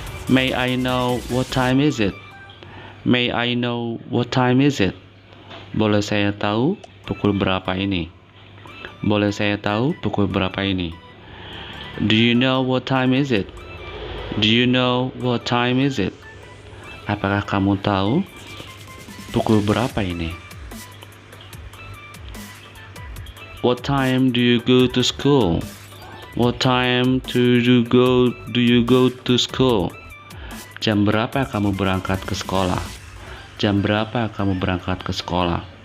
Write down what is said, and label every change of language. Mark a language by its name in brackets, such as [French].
[English] May I know what time is it? May I know what time is it? [Indonesian] Boleh saya tahu pukul berapa ini? Boleh saya tahu pukul berapa ini? [English] Do you know what time is it? Do you know what time is it? [Indonesian] Apakah kamu tahu pukul berapa ini? [English] What time do you go to school? What time do you go to school? [Indonesian] Jam berapa kamu berangkat ke sekolah? Jam berapa kamu berangkat ke sekolah?